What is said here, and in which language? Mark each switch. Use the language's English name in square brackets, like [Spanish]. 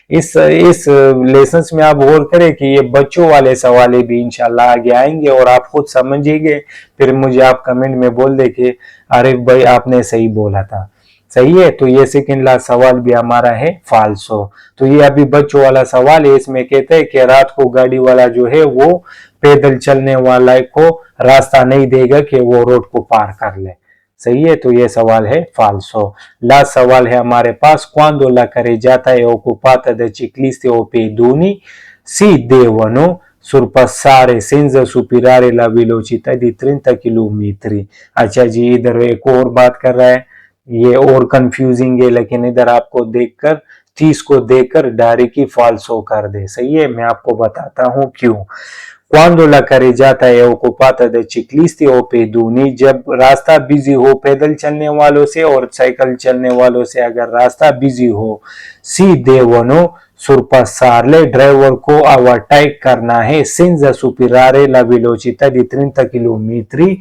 [Hindi] इस लेसन में आप गौर करें कि ये बच्चों वाले सवाल भी इंशाल्लाह आगे आएंगे और आप खुद समझिएगा, फिर मुझे आप कमेंट में बोल दे कि आरिफ भाई आपने सही बोला था। सही है। तो ये सेकंड लास्ट सवाल भी हमारा है फाल्सो। तो ये अभी बच्चों वाला सवाल है, इसमें कहते हैं कि रात को गाड़ी वाला जो है वो पैदल चलने वाला को रास्ता नहीं देगा कि वो रोड को पार कर ले। सही है। तो ये सवाल है फाल्सो। लास्ट सवाल है हमारे पास, [Italian] quando la carreggiata è occupata da ciclisti o pedoni si devono surpassare senza superare la velocità di 30 किलोमीटर। [Hindi] अच्छा जी, इधर एक और बात कर रहा है, ये और कंफ्यूजिंग है, लेकिन इधर आपको देखकर 30 को देखकर डायरेक्ट ही फाल्सो कर दे। सही है। मैं आपको बताता हूं क्यों। [Italian] Quando la carreggiata è occupata da ciclisti o pedoni, [Hindi] जब रास्ता बिजी हो पैदल चलने वालों से और साइकिल चलने वालों से, अगर रास्ता बिजी हो, [Italian] si devono surpassarle, [Hindi] ड्राइवर को ओवरटेक करना है, [Italian] senza superare la velocità di 30 [Hindi] kilometre.